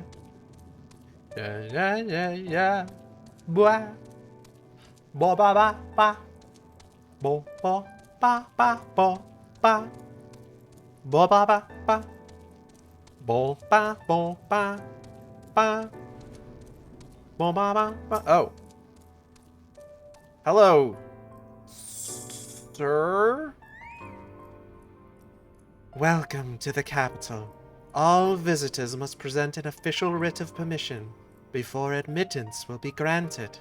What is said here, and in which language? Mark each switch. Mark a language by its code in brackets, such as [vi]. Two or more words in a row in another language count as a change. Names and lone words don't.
[en] Da da da da. Boah. Bo ba ba ba. Bo bo ba ba bo ba. Bo ba ba ba. Bo ba bo ba ba. Bo ba ba ba. Oh. Hello, sir. Welcome to the capital. All visitors must present an official writ of permission before admittance will be granted.